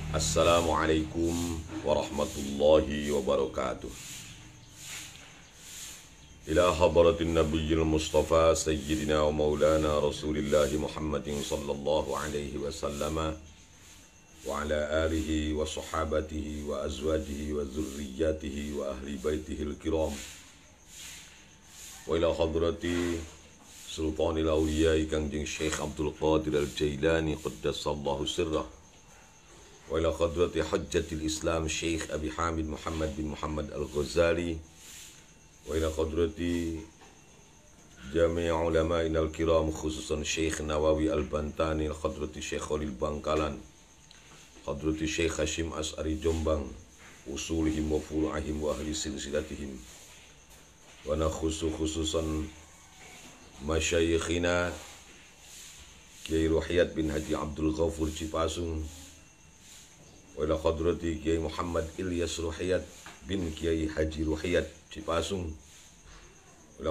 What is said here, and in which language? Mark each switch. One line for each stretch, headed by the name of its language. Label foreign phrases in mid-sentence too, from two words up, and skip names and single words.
Arabic: السلام عليكم ورحمة الله وبركاته. إلى حضرة النبي المصطفى سيدنا ومولانا رسول الله محمد صلى الله عليه وسلم وعلى آله وصحابته وأزواجه وذرياته وأهل بيته الكرام وإلى حضرة سلطان الأولياء Kangjeng Syekh Abdul Qadir Al-Jailani قدس الله سره وإلى حضرة حجة الإسلام Syekh Abi Hamid Muhammad bin Muhammad Al-Ghazali وإلى حضرة جميع علمائنا الكرام خصوصا Syekh Nawawi Al-Bantani hadrati Syekh Khalil Bangkalan hadrati Syekh Hashim As'ari Jombang أصولهم وفروعهم وأهل سلسلتهم و نخص خصوصا مشايخنا Kiai Ruhiyat bin Haji Abdul Ghafur Cipasung وإلى حضرة Kiai Muhammad Ilyas Ruhiyat bin Kiai Haji Ruhiyat Cipasung وإلى